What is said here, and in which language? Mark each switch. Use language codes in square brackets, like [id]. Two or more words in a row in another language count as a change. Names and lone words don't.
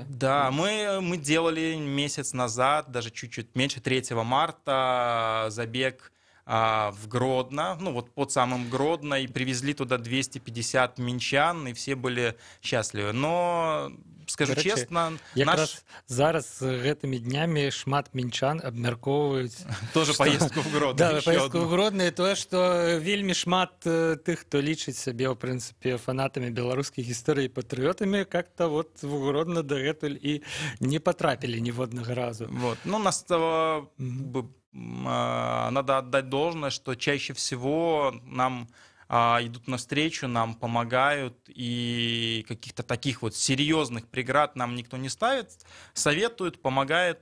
[ru] Да, мы делали месяц назад, даже чуть-чуть меньше, 3 марта, забег в Гродно, под самым Гродно, и привезли туда 250 минчан, и все были счастливы. Но скажу [uk] До речі, [ru] честно, [be] якраз зараз гэтымі днямі шмат мінчан абмяркоўваюць [ru] тоже поездку в Гродно. да, еще поездку одну. [be] в Гродно, і тое, што вельмі шмат тых, хто лічыць сябе, ў прынцыпе, фанатамі беларускай гісторыі, патрыётамі, [ru] как-то вот [be] в Гродно дагэтуль і не потрапілі ніводнага разу. [ru] Вот. Ну, нас надо отдать должное, что чаще всего нам идут навстречу, нам помогают, и каких-то таких вот серьезных преград нам никто не ставит, советуют, помогает.